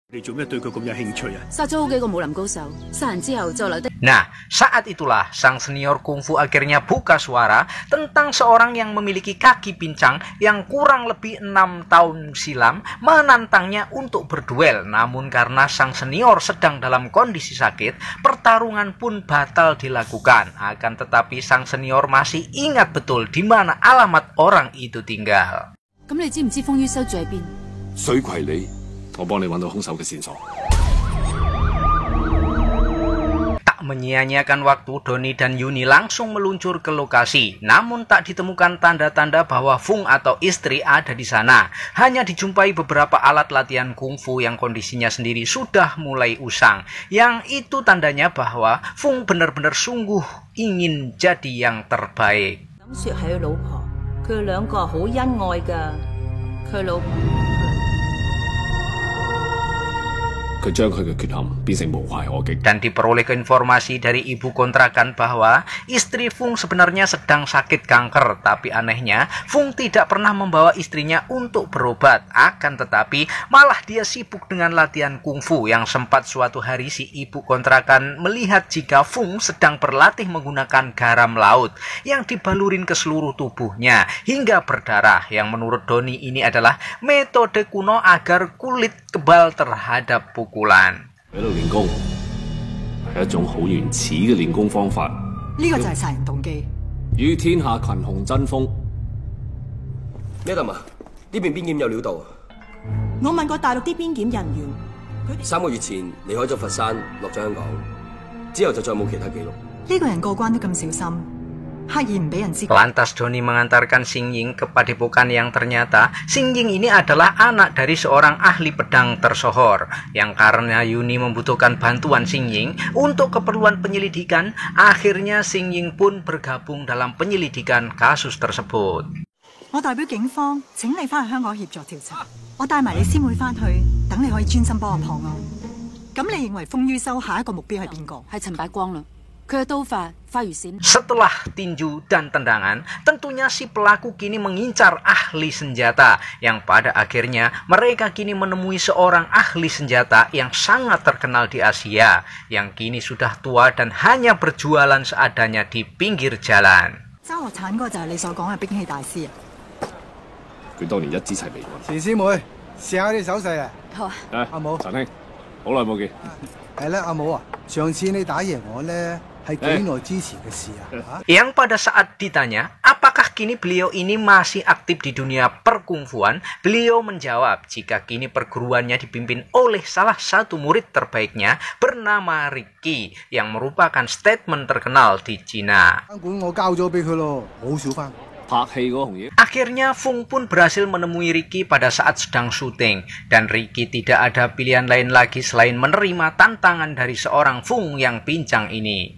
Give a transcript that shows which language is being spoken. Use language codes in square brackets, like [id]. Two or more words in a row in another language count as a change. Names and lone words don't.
[id] Nah, saat itulah sang senior kungfu akhirnya buka suara tentang seorang yang memiliki kaki pincang yang kurang lebih 6 tahun silam menantangnya untuk berduel. Namun karena sang senior sedang dalam kondisi sakit, pertarungan pun batal dilakukan. Akan tetapi sang senior masih ingat betul di mana alamat orang itu tinggal. [yue] 我幫你揾到兇手嘅線索。 [id] Tak menyia-nyiakan waktu, Doni dan Yuni langsung meluncur ke lokasi. Namun tak ditemukan tanda-tanda bahwa Fung atau istri ada di sana. Hanya dijumpai beberapa alat latihan kungfu yang kondisinya sendiri sudah mulai usang. Yang itu tandanya bahwa Fung benar-benar sungguh ingin jadi yang terbaik. [yue] 佢老婆。佢將佢嘅缺陷變成無懈可擊。 [id] Dan diperoleh informasi dari ibu kontrakan bahwa istri Fung sebenarnya sedang sakit kanker, tapi anehnya Fung tidak pernah membawa istrinya untuk berobat. Akan tetapi malah dia sibuk dengan latihan kungfu yang sempat suatu hari si ibu kontrakan melihat jika Fung sedang berlatih menggunakan garam laut yang dibalurin ke seluruh tubuhnya hingga berdarah, yang menurut Doni ini adalah metode kuno agar kulit kebal terhadap pukulan. [yue] 喺度練功係一種好原始嘅練功方法。呢個就係殺人動機。與天下群雄爭鋒。 Madam啊，呢邊邊檢有料到啊！我問過大陸啲邊檢人員，佢哋 3個月前離開咗佛山，落咗香港，之後就再冇其他記錄。呢個人過關都咁小心，刻意唔俾人知。 [id] Lantas Doni mengantarkan Xingying ke padepokan yang ternyata Xingying ini adalah anak dari seorang ahli pedang tersohor, yang karena Yuni membutuhkan bantuan Xingying untuk keperluan penyelidikan, akhirnya Xingying pun bergabung dalam penyelidikan kasus tersebut. [yue] 我代表警方請你翻去香港協助調查，我帶埋你師妹翻去，等你可以專心幫我破案。咁你認為風於修下一個目標係邊個？係陳百光啦，佢嘅刀法花如閃。 [id] Setelah tinju dan tendangan, tentunya si pelaku kini mengincar ahli senjata, yang pada akhirnya mereka kini menemui seorang ahli senjata yang sangat terkenal di Asia, yang kini sudah tua dan hanya berjualan seadanya di pinggir jalan. [yue] 揸鑊鏟嗰個就係你所講嘅兵器大師啊！佢當年一支齊眉。錢師妹，試下啲手勢啊！好啊，阿武，陳兄，好耐冇見。係咧，阿武啊，上次你打贏我咧，係幾耐之前嘅事啊？ [id] Yang pada saat ditanya, apakah kini beliau ini masih aktif di dunia perkungfuan, beliau menjawab jika kini perguruannya dipimpin oleh salah satu murid terbaiknya bernama Ricky, yang merupakan statement terkenal di Cina. [yue] 監管我交咗俾佢咯，好少翻。 [id] Akhirnya Fung pun berhasil menemui Ricky pada saat sedang syuting, dan Ricky tidak ada pilihan lain lagi selain menerima tantangan dari seorang Fung yang pincang ini.